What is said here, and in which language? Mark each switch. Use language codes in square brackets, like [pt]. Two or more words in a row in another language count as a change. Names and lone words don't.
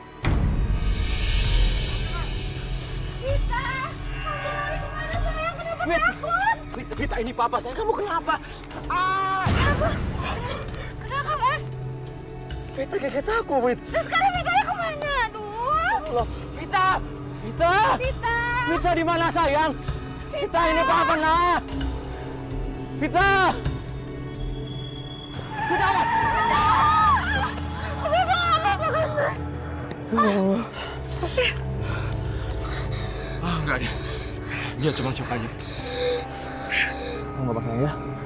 [id] Vita, kamu lari kemana sayang? Kenapa takut? Vita, ini papa saya. Kamu kenapa? Kenapa mas? Vita kaget aku, Wit. Nah sekarang Vitanya kemana? Aduh. Loh, Vita! Vita! Vita. Vita di mana sayang? Vita, ini papa nak. Vita! Vita! Vita nggak apa-apa kan mas? Enggak deh. Dia cuma shock aja. Kamu nggak pasang ya?